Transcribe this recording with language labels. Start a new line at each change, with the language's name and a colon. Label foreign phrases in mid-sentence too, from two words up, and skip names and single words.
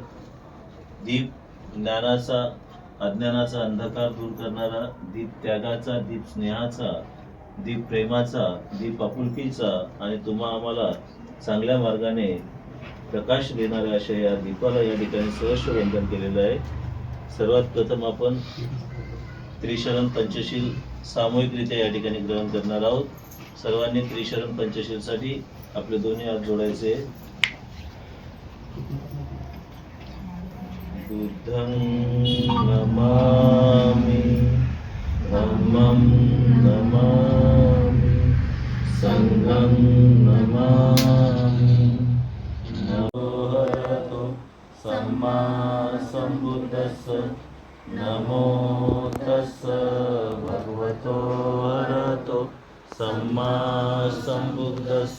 Marathi: दीप ज्ञानाचा, अज्ञानाचा अंधकार दूर करणारा, दीप त्यागाचा, दीप स्नेहाचा, दीप प्रेमाचा, दीप आपुलकीचा आणि तुम्हा आम्हाला चांगल्या मार्गाने प्रकाश देणाऱ्या अशा या दीपाला या ठिकाणी सहर्ष वंदन केलेलं आहे. सर्वात प्रथम आपण त्रिशरण पंचशील सामूहिकरित्या या ठिकाणी ग्रहण करणार आहोत. सर्वांनी त्रिशरण पंचशीलसाठी आपले दोन्ही हात जोडायचे.
Pali: बुद्धं नमामि, धम्मं नमामि, संघं नमामि. नमो सम्मा सम्बुद्धस्स, नमो तस्स भगवतो अरहतो सम्मा सम्बुद्धस्स.